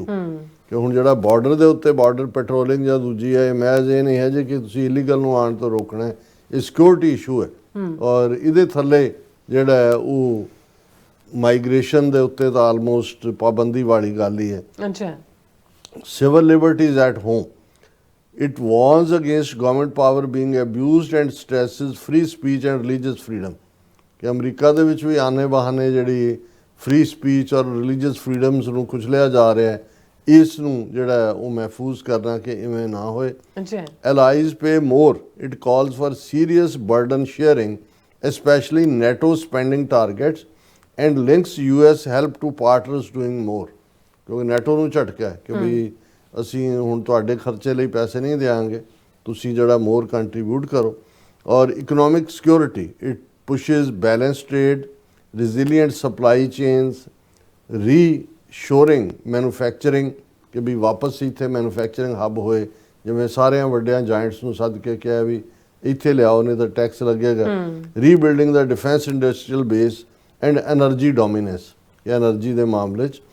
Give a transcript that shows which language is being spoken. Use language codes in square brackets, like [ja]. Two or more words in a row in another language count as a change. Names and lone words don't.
[pa] ਕਿ ਹੁਣ ਜਿਹੜਾ ਬਾਰਡਰ ਦੇ ਉੱਤੇ [en] border patrolling [pa] ਜਾਂ ਦੂਜੀ ਹੈ ਮੈਜ਼ ਇਹ ਨਹੀਂ ਹੈ ਜੇ ਕਿ ਤੁਸੀਂ ਇਲੀਗਲ ਨੂੰ ਆਉਣ ਤੋਂ ਰੋਕਣਾ ਹੈ, ਇਹ [en] security issue [pa] ਹੈ। ਔਰ ਇਹਦੇ ਥੱਲੇ ਜਿਹੜਾ ਹੈ ਉਹ ਮਾਈਗ੍ਰੇਸ਼ਨ ਦੇ ਉੱਤੇ ਤਾਂ ਆਲਮੋਸਟ ਪਾਬੰਦੀ ਵਾਲੀ ਗੱਲ ਹੀ ਹੈ। [en] civil liberties at home. It warns against government power being abused and stresses free speech and religious freedom. [pa] ਕਿ ਅਮਰੀਕਾ ਦੇ ਵਿੱਚ ਵੀ ਆਨੇ ਬਹਾਨੇ ਜਿਹੜੀ [en] free speech [pa] ਔਰ [en] religious freedoms [pa] ਨੂੰ ਕੁਚਲਿਆ ਜਾ ਰਿਹਾ ਹੈ, ਇਸ ਨੂੰ ਜਿਹੜਾ ਹੈ ਉਹ ਮਹਿਫੂਜ਼ ਕਰਨਾ ਕਿ ਇਵੇਂ ਨਾ ਹੋਏ। ਜੀ [en] Allies pay more. It calls for serious burden sharing, especially NATO spending targets, and links US help to partners doing more. [pa] ਕਿਉਂਕਿ ਨੈਟੋ ਨੂੰ ਝਟਕਾ ਹੈ ਕਿ ਵੀ ਅਸੀਂ ਹੁਣ ਤੁਹਾਡੇ ਖਰਚੇ ਲਈ ਪੈਸੇ ਨਹੀਂ ਦੇਵਾਂਗੇ, ਤੁਸੀਂ ਜਿਹੜਾ [en] more contribute [pa] ਕਰੋ। [en] ਔਰ economic security, it pushes balance trade, resilient supply chains, reshoring manufacturing [pa] ਕਿ ਵੀ ਵਾਪਸ ਇੱਥੇ [en] manufacturing hub [pa] ਹੋਏ, ਜਿਵੇਂ ਸਾਰਿਆਂ ਵੱਡਿਆਂ ਜਾਇੰਟਸ ਨੂੰ ਸੱਦ ਕੇ ਕਿਹਾ ਵੀ ਇੱਥੇ ਲਿਆਓ ਨਹੀਂ ਤਾਂ ਟੈਕਸ ਲੱਗੇਗਾ। [en] ਰੀਬਿਲਡਿੰਗ ਦਾ defense industrial base and energy dominance, [pa] ਐਨਰਜੀ ਦੇ ਮਾਮਲੇ 'ਚ।